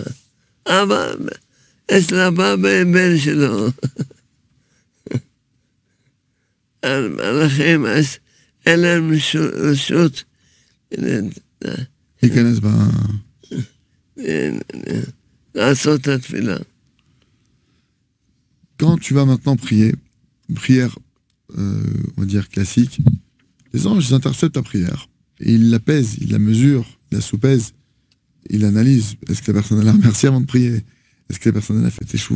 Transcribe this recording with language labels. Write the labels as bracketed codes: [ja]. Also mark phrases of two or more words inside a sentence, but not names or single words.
[he] אבא, יש לאבא בן שלו. המלאכים, אין להם רשות. להיכנס לעשות את התפילה. [fr] Quand tu vas maintenant prier, une prière, on va dire classique, les anges interceptent ta prière. Et ils la pèsent, ils la mesurent, ils la sous-pèsent, ils l'analysent. Est-ce que la personne a remercié avant de prier? Est-ce que la personne a fait teshuva?